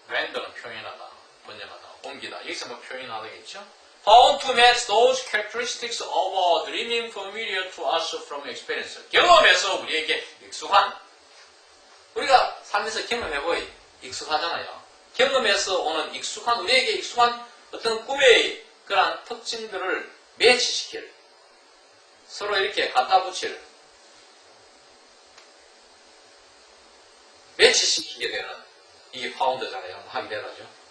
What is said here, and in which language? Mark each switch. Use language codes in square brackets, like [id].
[ko] render는 표현하다, 번역하다, 옮기다. 여기서 뭐 표현하다겠죠? [en] Found to match those characteristics of a dreaming familiar to us from experience. [ko] 경험에서 우리에게 익숙한, 우리가 살면서 경험해보이 익숙하잖아요. 경험에서 오는 익숙한, 우리에게 익숙한 어떤 꿈의 그러한 특징들을 매치시킬, 서로 이렇게 갖다 붙일, 매치시키게 되는, 이게 파운드잖아요. 하게 되라죠.